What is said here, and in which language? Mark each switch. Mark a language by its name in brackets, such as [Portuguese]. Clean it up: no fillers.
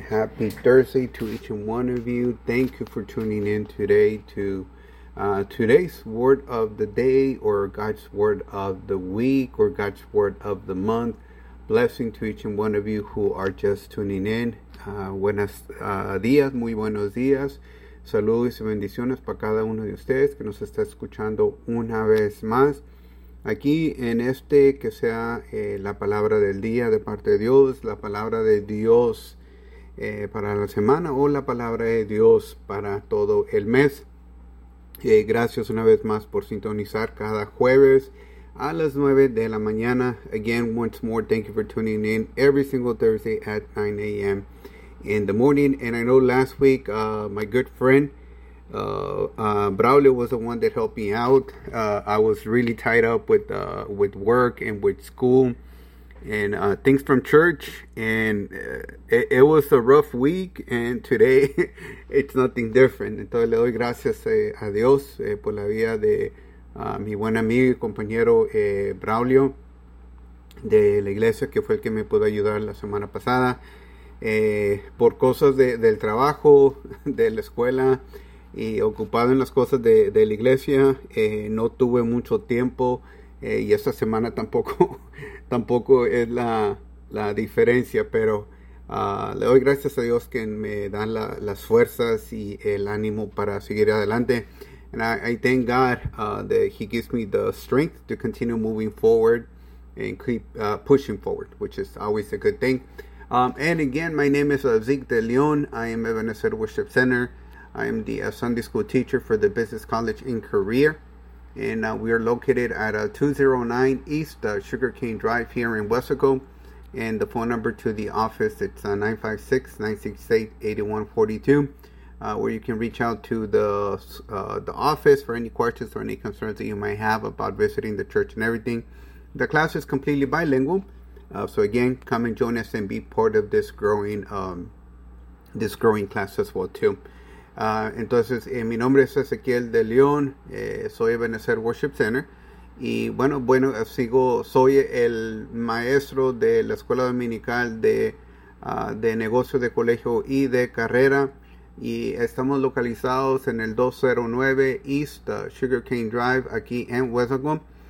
[English] Happy Thursday to each and one of you. Thank you for tuning in today to today's word of the day, or God's word of the week, or God's word of the month. Blessing to each and one of you who are just tuning in. [Spanish] Buenos días. Muy buenos días. Saludos y bendiciones para cada uno de ustedes que nos está escuchando una vez más. Aquí en este que sea la palabra del día de parte de Dios, la palabra de Dios para la semana, o la palabra de Dios para todo el mes. Gracias una vez más por sintonizar cada jueves a las 9 de la mañana. [English] Again, once more, thank you for tuning in every single Thursday at 9 a.m. in the morning. And I know last week my good friend Braulio was the one that helped me out. I was really tied up with work and with school and things from church, and it was a rough week, and today it's nothing different. [Spanish] Entonces le doy gracias a Dios por la vida de mi buen amigo y compañero Braulio de la iglesia, que fue el que me pudo ayudar la semana pasada. Por cosas del trabajo, de la escuela y ocupado en las cosas de la iglesia, no tuve mucho tiempo, y esta semana tampoco es la diferencia, pero le doy gracias a Dios que me dan las fuerzas y el ánimo para seguir adelante. [English] And I thank God that he gives me the strength to continue moving forward and keep pushing forward, which is always a good thing. And again, my name is Zeke De Leon. I am Ebenezer Worship Center. I am the Sunday school teacher for the Business College in Korea. And we are located at 209 East Sugarcane Drive here in Weslaco. And the phone number to the office, it's 956-968-8142, where you can reach out to the office for any questions or any concerns that you might have about visiting the church and everything. The class is completely bilingual. So again, come and join us and be part of this growing class as well too. [Spanish] Entonces, mi nombre es Ezequiel De León, soy Ebenezer Worship Center, y bueno, soy el maestro de la Escuela Dominical de Negocios de Colegio y de Carrera, y estamos localizados en el 209 East Sugarcane Drive aquí en Weslaco.